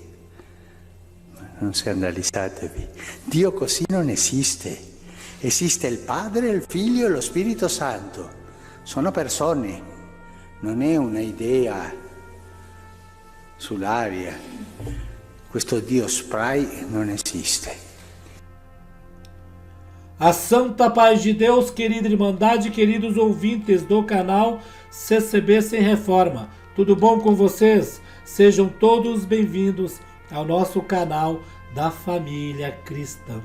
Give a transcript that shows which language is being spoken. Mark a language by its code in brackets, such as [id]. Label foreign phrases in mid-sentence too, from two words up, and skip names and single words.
[it] Non scandalizzatevi. Dio così non esiste. Esiste il Padre, il Figlio e lo Spirito Santo. Sono persone, non è una idea sull'aria. Questo Dio spray non esiste. [pt] A santa paz de Deus, querida Irmandade, queridos ouvintes do canal CCB Sem Reforma. Tudo bom com vocês? Sejam todos bem-vindos ao nosso canal da família cristã.